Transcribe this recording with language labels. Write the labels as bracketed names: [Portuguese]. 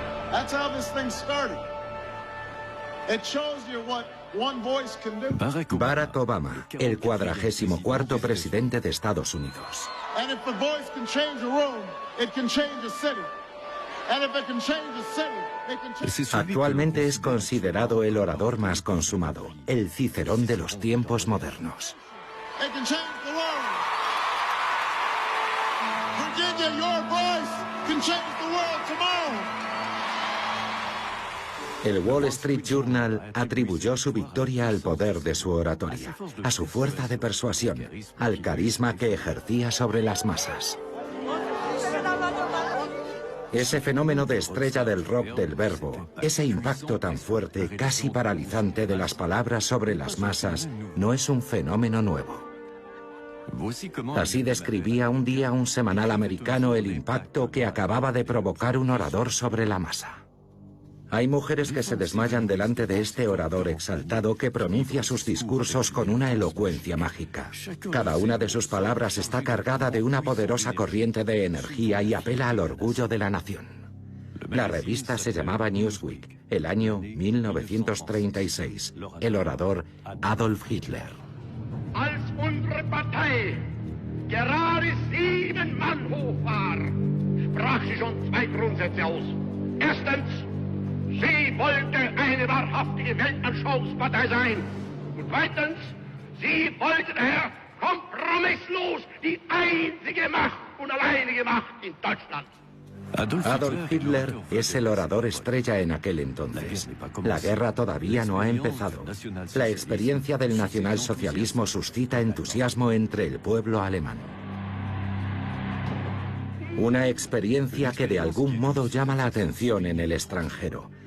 [English] That's how this thing started. It shows you what one voice can do. [Spanish] Barack Obama, el 44º presidente de Estados Unidos. [English] And if the voice can change a room, it can change a city. And if it can change a city, it can change... [Spanish] Actualmente es considerado el orador más consumado, el Cicerón de los tiempos modernos. [English] It can change the world. Virginia, your voice can change the world tomorrow. [Spanish] El Wall Street Journal atribuyó su victoria al poder de su oratoria, a su fuerza de persuasión, al carisma que ejercía sobre las masas. Ese fenómeno de estrella del rock del verbo, ese impacto tan fuerte, casi paralizante de las palabras sobre las masas, no es un fenómeno nuevo. Así describía un día un semanal americano el impacto que acababa de provocar un orador sobre la masa. Hay mujeres que se desmayan delante de este orador exaltado que pronuncia sus discursos con una elocuencia mágica. Cada una de sus palabras está cargada de una poderosa corriente de energía y apela al orgullo de la nación. La revista se llamaba Newsweek, el año 1936. El orador Adolf Hitler. [German] Als unsere Partei gerade 7 Mann hoch war, sprach sie schon 2 Grundsätze aus. Erstens, sie wollte eine wahrhaftige Weltanschauungspartei sein. Und zweitens, sie wollte daher kompromisslos die einzige Macht und alleinige Macht in Deutschland. [Spanish] Adolf Hitler es el orador estrella en aquel entonces. La guerra todavía no ha empezado. La experiencia del nacionalsocialismo suscita entusiasmo entre el pueblo alemán. Una experiencia que de algún modo llama la atención en el extranjero.